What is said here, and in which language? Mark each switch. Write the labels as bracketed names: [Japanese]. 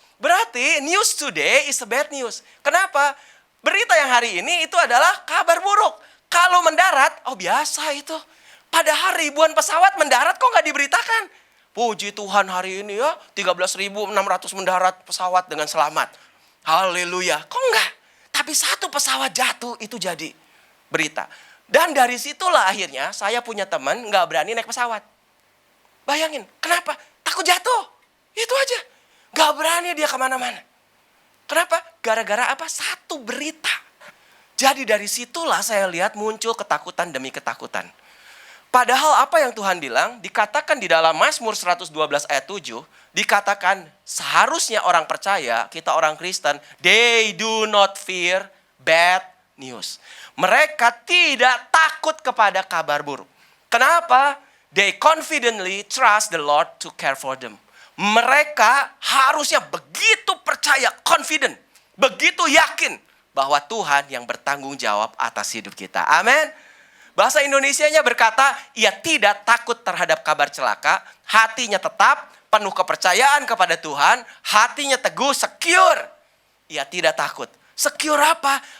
[Indonesian] Berarti [English] news today is a bad news. [Indonesian] Kenapa? Berita yang hari ini itu adalah kabar buruk. Kalau mendarat, oh biasa itu. Padahal ribuan pesawat mendarat kok nggak diberitakan. Puji Tuhan hari ini ya, 13.600 mendarat pesawat dengan selamat. Haleluya. Kok enggak? Tapi satu pesawat jatuh itu jadi berita. Dan dari situlah akhirnya saya punya teman nggak berani naik pesawat. Bayangin, kenapa? Takut jatuh. Itu aja. Nggak berani dia kemana-mana. Kenapa? Gara-gara apa? Satu berita. Jadi dari situlah saya lihat muncul ketakutan demi ketakutan. Padahal apa yang Tuhan bilang, dikatakan di dalam Mazmur 112 ayat 7, dikatakan seharusnya orang percaya, kita orang Kristen, [English] they do not fear bad news. [Indonesian] Mereka tidak takut kepada kabar buruk. Kenapa? [English] They confidently trust the Lord to care for them. [Indonesian] Mereka harusnya begitu percaya, confident, begitu yakin bahwa Tuhan yang bertanggung jawab atas hidup kita. Amin. Bahasa Indonesianya berkata, ia tidak takut terhadap kabar celaka, hatinya tetap penuh kepercayaan kepada Tuhan, hatinya teguh, secure. Ia tidak takut. Secure apa?